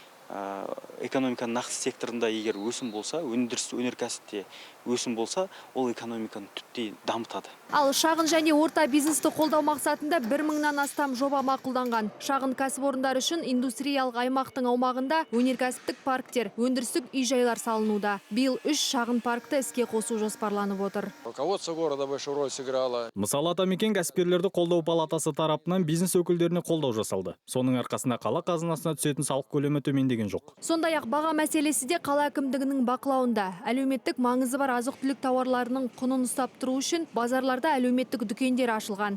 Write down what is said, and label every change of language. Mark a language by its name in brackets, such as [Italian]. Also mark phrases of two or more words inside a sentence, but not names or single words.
[Kazakh] Экономиканың нақты секторында егер өсім болса, өнеркәсіпте өсім болса, ол экономиканы түптей дамытады. Ал шағын және орта бизнесті қолдау мақсатында 1 мыңнан астам жоба мақұлданған. Шағын кәсіпорындар үшін индустриялық аймақтың аумағында өнеркәсіптік парктер, өндірістік үй-жайлар салынуда. Биыл 3 шағын паркті іске қосу жоспарланып отыр. [Russian] Руководство города большую роль сыграло. [Kazakh] Мысалы, Атамекен кәсіпкерлерді қолдау палатасы тарапынан бизнес өкілдеріне қолдау жасалды. Соның арқасында қала қазынасына түсетін салық көлемі төмендеген жоқ. Сондай-ақ баға мәселесі де қала әкімдігінің бақылауында. Әлеуметтік маңызы бар азық-түлік тауарларының құнын ұстап тұру үшін базарларда әлеуметтік дүкендер ашылған.